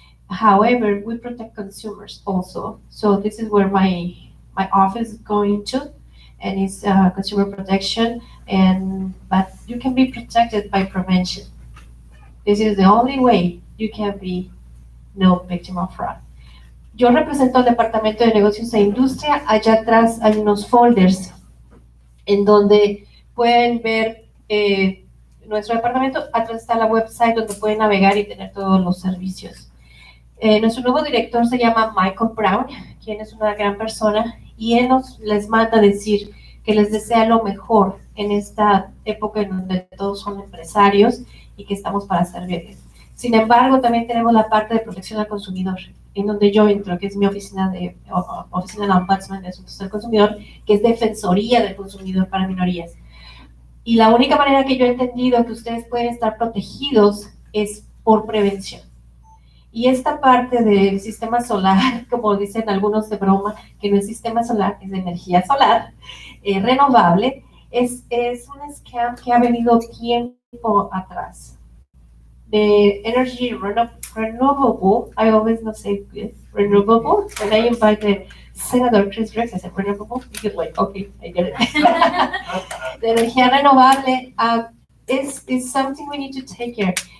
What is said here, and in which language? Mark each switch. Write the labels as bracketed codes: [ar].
[en] However, we protect consumers also. So this is where my office is going to, and it's consumer protection. But you can be protected by prevention. This is the only way you can be no victim of fraud. [es] Yo represento al Departamento de Negocios e Industria. Allá atrás hay unos folders en donde pueden ver nuestro departamento. Atrás está la website donde pueden navegar y tener todos los servicios. Nuestro nuevo director se llama Michael Brown, quien es una gran persona, y él les manda decir que les desea lo mejor en esta época en donde todos son empresarios y que estamos para servirles. Sin embargo, también tenemos la parte de protección al consumidor, en donde yo entro, que es mi oficina de Ombudsman de Asuntos del Consumidor, que es Defensoría del Consumidor para Minorías. Y la única manera que yo he entendido que ustedes pueden estar protegidos es por prevención. Y esta parte del sistema solar, como dicen algunos de broma, que no es sistema solar, es de energía solar, renovable, es un scam que ha venido tiempo atrás. [en] The energy renewable, I always not say renewable, when I invite the Senator Chris Rex, I said renewable, because like, okay, I get it. The [es] energía renovable [en] is something we need to take care.